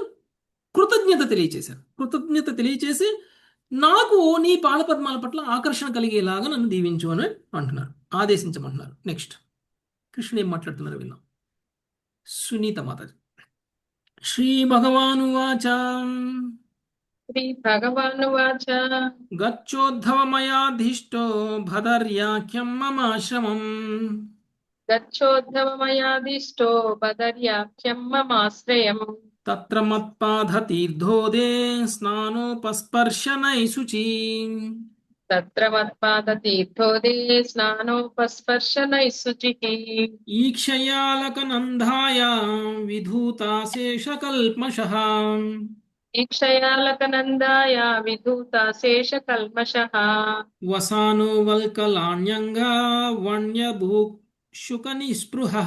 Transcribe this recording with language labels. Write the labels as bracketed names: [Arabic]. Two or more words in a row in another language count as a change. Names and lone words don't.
[Telugu] కృతజ్ఞత తెలియచేసి నాకు నీ పాదపద్మాల పట్ల ఆకర్షణ కలిగేలాగా నన్ను దీవించు అని అంటున్నారు, ఆదేశించమంటున్నారు. నెక్స్ట్ కృష్ణుడు ఏం మాట్లాడుతున్నారు విన్నాం. సునీత మాతాజీ. శ్రీభగవానువాచ [Sanskrit] श्रीभगवानुवाच గచ్చోద్ధవమయాధిష్టో భదర్యాఖ్యం మమాశ్రమం गच्छोद्धवमयादिष्टो बदर्याख्यं ममाश्रयम् తత్ర మత్పాదతీర్థోదే స్నానోపస్పర్శనై శుచి तत्र मत्पादतीर्थोदे स्नानोपस्पर्शनैः शुचिः ఈక్షయాలకనందాయ విధూతాశేషకల్మషః ఈక్షయాలకనందాయ విధూతాశేషకల్మషः వసానో వల్కలాన్యంగా వన్యభూక్షుకనిస్పృహః